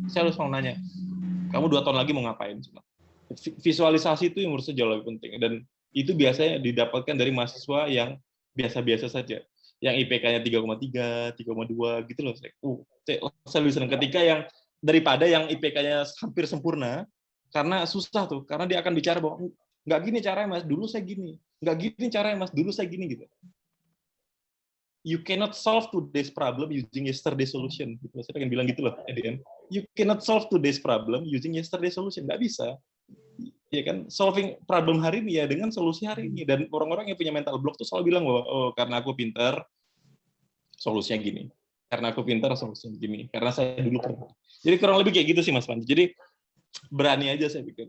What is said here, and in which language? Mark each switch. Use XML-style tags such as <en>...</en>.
<id>Saya harus selalu nanya, kamu 2 tahun lagi mau ngapain? Visualisasi itu yang menurut saya jauh lebih penting, dan itu biasanya didapatkan dari mahasiswa yang biasa-biasa saja, yang IPK-nya 3,3, 3,2 gitu loh. Saya lebih senang ketika yang daripada yang IPK-nya hampir sempurna, karena susah tuh, karena dia akan bicara bahwa nggak gini caranya mas, dulu saya gini, nggak gini caranya mas, dulu saya gini gitu.</id> <en>You cannot solve today's problem using yesterday's solution. Gitu.</en> <id>Saya pengen bilang gitu loh, Edian.</id> <en>You cannot solve today's problem using yesterday's solution.</en> <id>Nggak bisa. Ya kan, solving problem hari ini ya dengan solusi hari ini. Dan orang-orang yang punya mental block tuh selalu bilang bahwa oh karena aku pintar, solusinya gini. Karena aku pintar, solusinya gini. Karena saya dulu pernah. Jadi kurang lebih kayak gitu sih Mas Panji. Jadi berani aja saya pikir.</id>